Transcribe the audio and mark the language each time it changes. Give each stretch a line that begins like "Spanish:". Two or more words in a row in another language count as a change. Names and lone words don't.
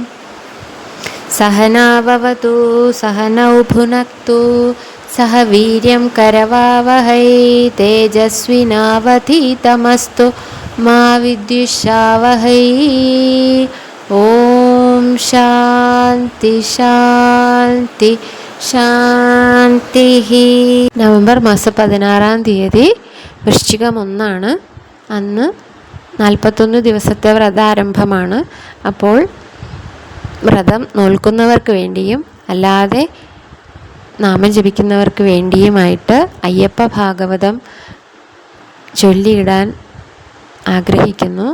Sanskrit: सहना भवतु सहनौ भुनक्तु सह वीर्यं करवावहै तेजस्विनावधीतमस्तु मा विद्विषावहै। ओम शांति शांति ശാന്തി.
Malayalam: നവംബർ മാസം 16-ാം തീയതി വൃശ്ചികം 1 അന്ന് 41 ദിവസത്തെ വ്രതാരംഭമാണ്. അപ്പോൾ വ്രതം നോൽക്കുന്നവർക്ക് വേണ്ടിയും അല്ലാതെ നാമം ജപിക്കുന്നവർക്ക് വേണ്ടിയുമായിട്ട് അയ്യപ്പ ഭാഗവതം ചൊല്ലിയിടാൻ ആഗ്രഹിക്കുന്നു.